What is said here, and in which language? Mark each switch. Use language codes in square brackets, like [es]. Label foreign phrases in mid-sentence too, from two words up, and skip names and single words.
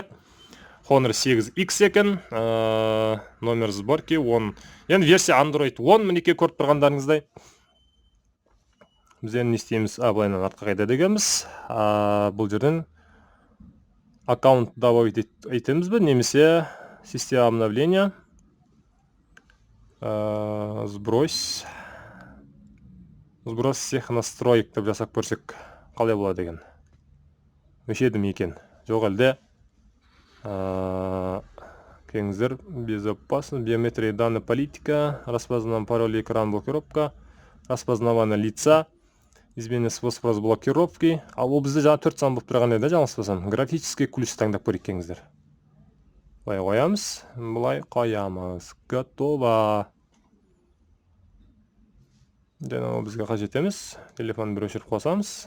[ru] Honor 8X екен, номер сборки 10. [kk] Енді версия Android 10, мінекей көріп тұрғандарыңыздай. Біз енді не істейміз? Былайынан артқа қайда дегенбіз. Бұл жерден [ru] аккаунт добавить [kk] етеміз бе, немесе [ru] система обновления. Сбрось всех настроек [kk] деп жасап көрсек, қалай болады деген. Өшеді ме екен? Жоқ әлде. Келіңіздер, [ru] безопасность, биометрия данные, политика, распознавание паролей, экран блокировка, распознавание лица, изменение способ разблокировки. [kk] Ал ол бізде жаңа 4 сан болып тұрған еді, жаңылыспасам. [ru] Графический ключ [kk] таңдап көрейік, келіңіздер. Былай қоямыз, былай қоямыз. [ru] Готово. [kk] Және ол бізге қажет емес. Телефон бір өшіріп қосамыз.